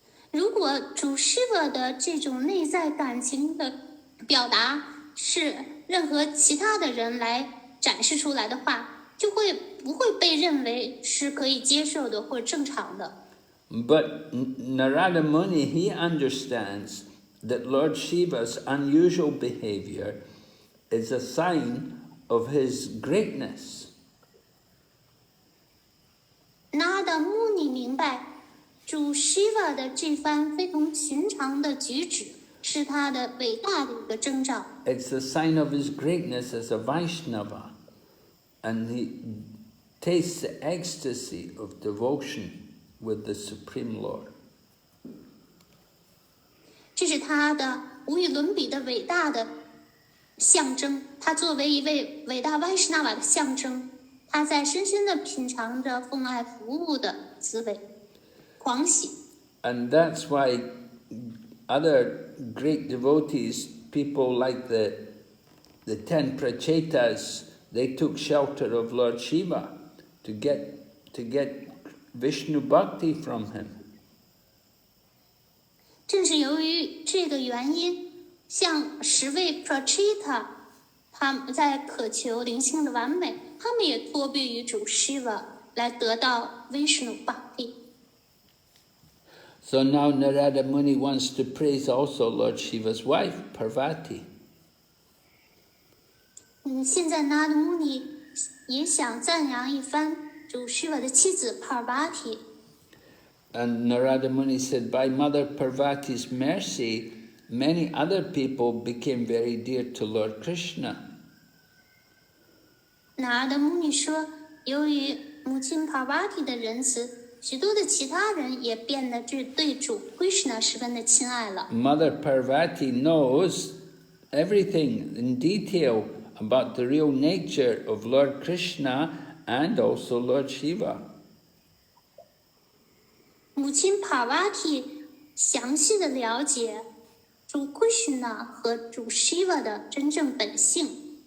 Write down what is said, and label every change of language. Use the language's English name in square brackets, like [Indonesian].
[Chinese] 如果主 Shiva 的这种内在感情的表达是任何其他的人来展示出来的话，就不会被认为是可以接受的或正常的。 [English] But Narada Muni, he understands that Lord Shiva's unusual behavior is a sign of his greatness. [Chinese] 那的穆尼明白，主 Shiva 的这番非同寻常的举止是他的伟大的一个征兆。 [English] It's a sign of his greatness as a Vaishnava, and he tastes the ecstasy of devotion with the Supreme Lord. [Chinese] 这是他的无与伦比的伟大的象征。他作为一位伟大 Vaishnava 的象征，他在深深地品尝着奉爱服务的滋味，狂喜。 [English] And that's why other great devotees, people like the 10 Prachetas, they took shelter of Lord Shiva to get Vishnu Bhakti from him. [Chinese] 正是由于这个原因，像10位 Pracheta， 他们在渴求灵性的完美，他们也托庇于主 Shiva 来得到 Vishnu Bhakti。 [English] So now Narada Muni wants to praise also Lord Shiva's wife, Parvati. [Chinese] 现在 Narada Muni 也想赞扬一番主 Shiva 的妻子 Parvati。 [English] And Narada Muni said, by Mother Parvati's mercy, many other people became very dear to Lord Krishna. [Chinese] Narada Muni 说，由于母亲 Parvati 的仁慈，许多的其他人也变得对主 Krishna 十分的亲爱了。 [English] Mother Parvati knows everything in detail about the real nature of Lord Krishna and also Lord Shiva. [Chinese] 母亲 Parvati 详细的了解主 Krishna 和主 Shiva 的真正本性。